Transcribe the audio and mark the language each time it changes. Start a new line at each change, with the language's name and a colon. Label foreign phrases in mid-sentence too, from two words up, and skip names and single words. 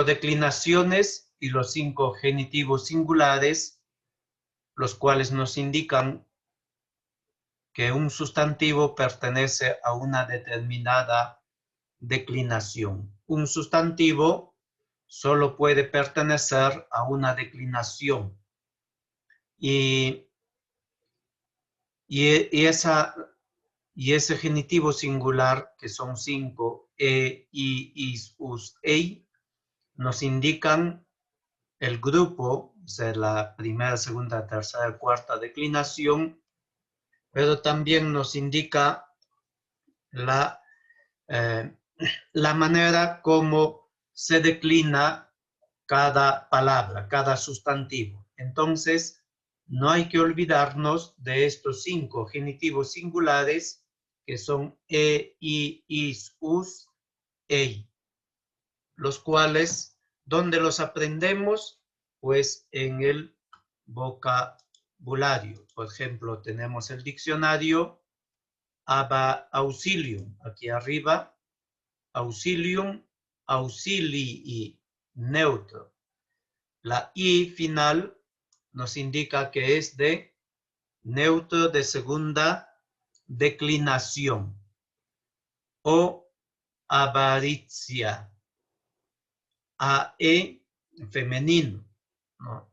Spanish: declinaciones y los 5 genitivos singulares, los cuales nos indican que un sustantivo pertenece a una determinada declinación. Un sustantivo solo puede pertenecer a una declinación. Y ese genitivo singular, que son 5, i, is, us, ei, nos indican el grupo, o sea, la primera, segunda, tercera, cuarta declinación, pero también nos indica la manera como se declina cada palabra, cada sustantivo. Entonces, no hay que olvidarnos de estos 5 genitivos singulares, que son i, is, us, ei, los cuales, ¿dónde los aprendemos? Pues en el vocabulario. Por ejemplo, tenemos el diccionario auxilium, aquí arriba,
Latin: auxilium, auxilii,
Spanish: neutro. La i final nos indica que es de neutro de segunda declinación, o avaricia. AE femenino, ¿no?